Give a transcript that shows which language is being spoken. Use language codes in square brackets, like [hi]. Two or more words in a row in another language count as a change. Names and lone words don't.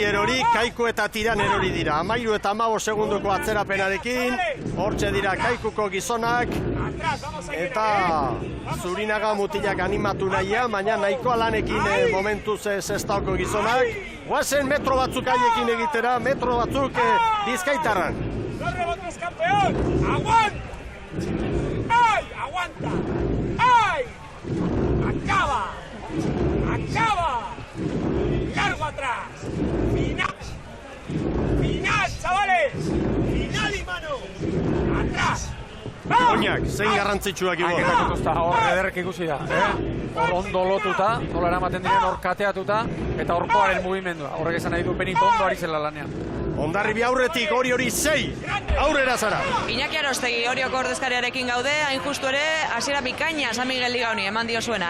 [eu] Erori, Kaiku eta Tiran erori dira. 13 eta 15 segundoko atzerapenarekin, hortxe dira Kaikuko gizonak, eta Zurinaga mutilak animatu nahia, baina nahikoa lanekin momentuz zestauko gizonak. Guazen metro batzuk haiekin egitera, metro batzuk Bizkaitarran. [es] ¡Los rebotes, campeón! ¡Aguanta! ¡Ay! ¡Aguanta! ¡Ay! ¡Acaba! ¡Largo atrás! ¡Final! ¡Final, chavales! ¡Final y mano! ¡Atrás! [eu] Oinak, zein garrantzitsuak Ibon. Hor ederrek ikusi da, hor ondo lotuta, nola eramaten diren hor kateatuta, eta horkoaren mugimendua. Horrek esan nahi du Benito ondo ari zela lanean. Hondarribi aurretik, hori 6, aurrera zara. Iñaki Arostegi, Orioko ordezkariarekin gaude, hain justu ere, hasiera bikaina San Miguel Liga honi, eman dio zuena,